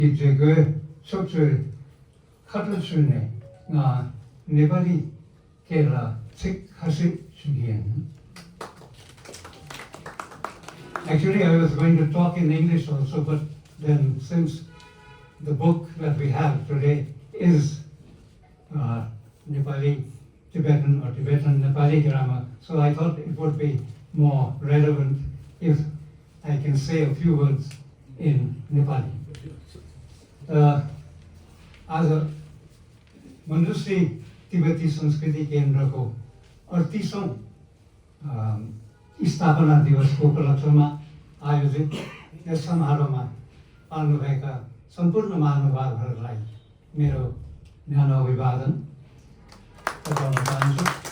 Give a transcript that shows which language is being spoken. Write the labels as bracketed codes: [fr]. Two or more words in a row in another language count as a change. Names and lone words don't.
[zh] 这个说是看得出来啊， [ne] नेपाली केरला चाहिँ खासै सुनिएन. [en] Actually, I was going to talk in English also, but then since the book that we have today is Nepali Tibetan or Tibetan Nepali grammar, so I thought it would be more relevant if I can say a few words in Nepali. [ne] आज मञ्जुश्री तिब्बती संस्कृति केन्द्रको 38औं स्थापना दिवसको उपलक्ष्यमा आयोजित यस समारोहमा पाल्नुभएका सम्पूर्ण महानुभावहरूलाई मेरो न्यानो अभिवादन बताउन चाहन्छु.